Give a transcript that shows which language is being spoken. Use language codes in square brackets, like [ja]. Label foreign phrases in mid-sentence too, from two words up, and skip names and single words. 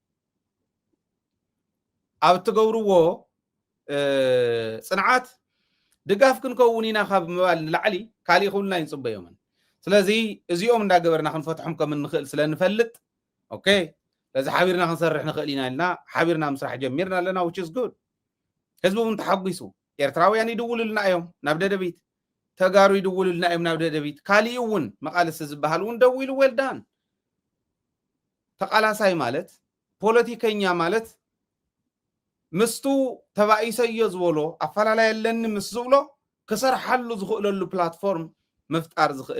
[ti] ኣብ ትገብርዎ ፅንዓት ድጋፍ ክንከውን ኢና ካብ ምባል ንላዕሊ ካሊእ ኩልና ይንፅበዮምን ስለዚ እዚኦም እንዳገበርና ክንፈትሖም ከም እንኽእል ስለንፈልጥ ኦኬ ለዚ ሓቢርና ክንሰርሕ ንኽእል ኢና ኢልና ሓቢርና ምስራሕ ጀሚርና ኣለና [en] which is good [ti] ህዝቢ እውን ተሓጒሱ ኤርትራውያን ይድውሉልና እዮም ናብ ደደቢት ተጋሩ ይድውሉልና እዮም ናብ ደደቢት ካሊእ እውን መቃልስ ዝበሃል እውን ደው ኢሉ ወልዳን ተቃላሳይ ማለት ፖለቲከኛ ማለት ምስቱ ተባኢሰዮ ዝበሎ ኣፈላላይ ኣለኒ ምስ ዝብሎ ክሰርሓሉ ዝኽእለሉ ፕላትፎርም ምፍጣር ዝኽእል